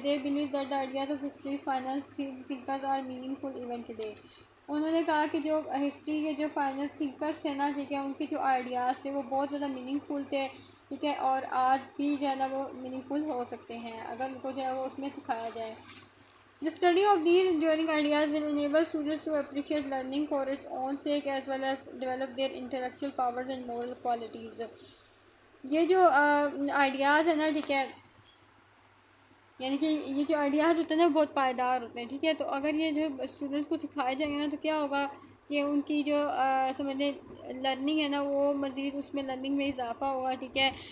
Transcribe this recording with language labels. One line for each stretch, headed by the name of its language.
English: They believe that the ideas of history finance thinkers are meaningful even today.
Urdu: انہوں نے کہا کہ جو ہسٹری کے جو فائنانس تھنکرس تھے نا ٹھیک ہے ان کے جو آئیڈیاز تھے وہ بہت زیادہ میننگ فل تھے ٹھیک ہے اور آج بھی جو ہے نا وہ میننگ فل ہو سکتے ہیں اگر ان کو جو ہے وہ اس میں سکھایا جائے.
English: The study of these enduring ideas will enable students to appreciate learning for its own sake as well as develop their intellectual powers and moral qualities.
Urdu: یہ جو آئیڈیاز ہیں نا ٹھیک ہے یعنی کہ یہ جو آئیڈیاز ہوتے ہیں نا بہت پائیدار ہوتے ہیں ٹھیک ہے. تو اگر یہ جو اسٹوڈنٹس کو سکھائے جائیں گے نا تو کیا ہوگا کہ ان کی جو سمجھیں لرننگ ہے نا وہ مزید اس میں لرننگ میں اضافہ ہوگا ٹھیک ہے.